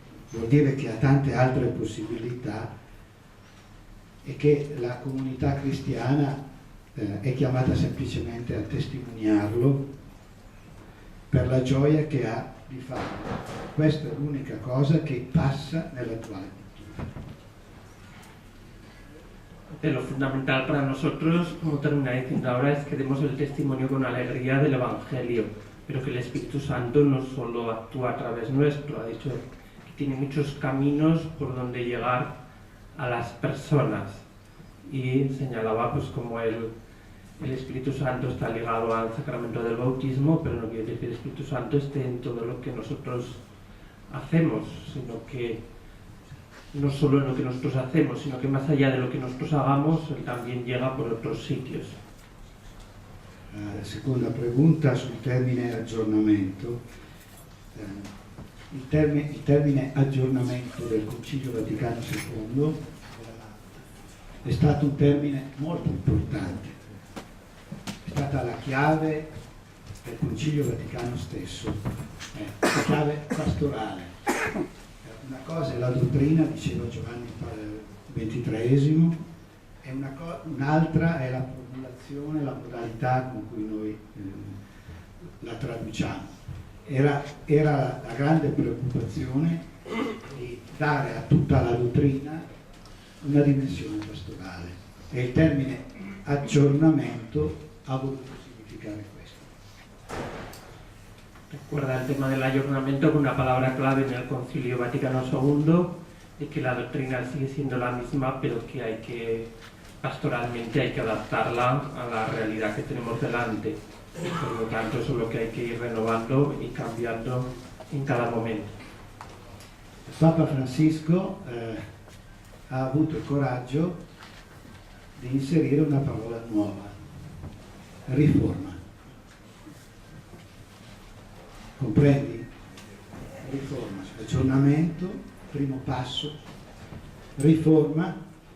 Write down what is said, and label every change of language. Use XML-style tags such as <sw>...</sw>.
<it>Vuol dire che ha tante altre possibilità e che la comunità cristiana è chiamata semplicemente a testimoniarlo per la gioia che ha di farlo. Questa è l'unica cosa che passa nell'attuale cultura.</it> <es>Lo fundamental para nosotros, como terminé diciendo ahora, es que demos el testimonio con alegría del Evangelio, pero que el Espíritu Santo no solo actúa a través nuestro, ha dicho que tiene muchos caminos por donde llegar a las personas, y señalaba pues como el Espíritu Santo está ligado al sacramento del bautismo, pero no quiere decir que el Espíritu Santo esté en todo lo que nosotros hacemos, sino que no solo en lo que nosotros hacemos, sino que más allá de lo que nosotros hagamos, Él también llega por otros sitios.</es> <it>La seconda pregunta sul termine aggiornamento. Il termine aggiornamento del Concilio Vaticano II è stato un termine molto importante, è stata la chiave del Concilio Vaticano stesso, la chiave pastorale. Una cosa è la dottrina, diceva Giovanni XXIII, e un'altra è la formulazione, la modalità con cui noi la traduciamo. Era la grande preoccupazione di dare a tutta la dottrina una dimensione pastorale, e il termine aggiornamento ha voluto significare questo.</it> <es>Recuerda el tema del ayornamiento con una palabra clave en el Concilio Vaticano II, de que la doctrina sigue siendo la misma, pero que pastoralmente hay que adaptarla a la realidad que tenemos delante. Por lo tanto, eso es lo que hay que ir renovando y cambiando en cada momento.</es> <it>Papa Francisco ha avuto il coraggio di inserire una parola nuova, riforma. Comprendi? Riforma, aggiornamento, primo passo, riforma.</it>